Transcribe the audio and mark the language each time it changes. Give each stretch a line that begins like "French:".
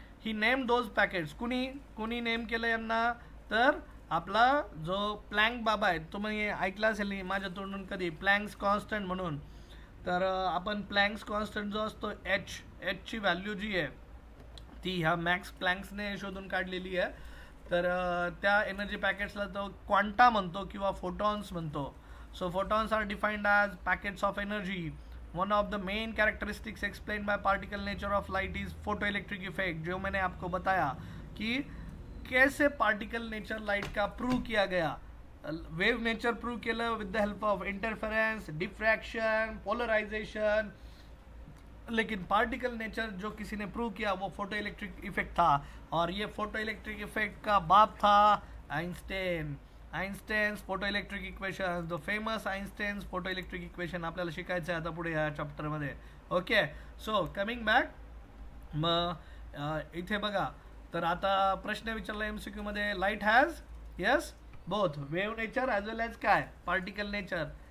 English: He name those packets.
Marathi: कुणी name केलं यांना? तर आपला जो प्लँक बाबा आहे, तुम्ही ऐकला असेल माझ्या तोंडून कधी, प्लँक्स कॉन्स्टंट म्हणून. तर आपण प्लँक्स कॉन्स्टंट जो असतो एचची व्हॅल्यू जी आहे ती ह्या मॅक्स प्लँक्सने शोधून काढलेली आहे. तर त्या एनर्जी पॅकेट्सला तो क्वांटा म्हणतो किंवा फोटॉन्स म्हणतो.
English: So photons are defined as packets of energy. One of the main characteristics explain by particle nature of light is photoelectric effect.
Hindi: जो मैंने आपको बताया कि कैसे पार्टिकल नेचर लाइट का प्रूव किया गया.
English: Wave nature prove केलं with the help of interference, diffraction, polarisation.
Hindi: लेकिन पार्टिकल नेचर जो किसी ने प्रूव किया वो फोटो इलेक्ट्रिक इफेक्ट था, और ये फोटो इलेक्ट्रिक इफेक्ट का बाप था Einstein.
English: Einstein's photo electric equation,
Marathi: the famous Einstein's photo electric equation आपल्याला शिकायचं आहे आता पुढे या चॅप्टरमध्ये. ओके.
English: so coming back,
Marathi: मग इथे बघा, तर आता प्रश्न विचारला MCQ मध्ये,
English: light has yes both wave nature as well as
Marathi: काय पार्टिकल नेचर.